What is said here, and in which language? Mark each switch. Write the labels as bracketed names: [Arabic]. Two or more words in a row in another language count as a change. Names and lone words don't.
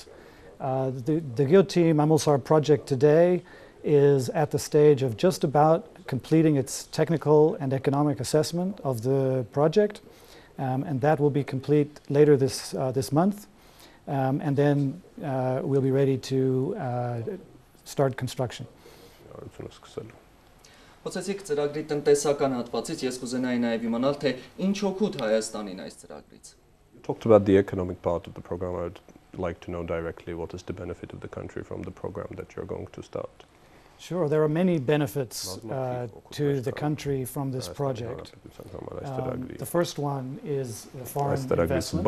[English] The GEO team, Amulsar project today, is at the stage of just about completing its technical and economic assessment of the project, and that will be complete later this month, and then we'll be ready to start construction. [Armenian] Խոսեցիք ծրագրի տնտեսական հատվածից, ես կուզենայի նաև իմանալ, թե ինչ օգուտ Հայաստանին այս ծրագրից։ [English] You talked about the economic part of the program. I'd like to know directly what is the benefit of the country from the program that you're going to start. Sure, there are many benefits to the country from this project. The first one is the foreign investment.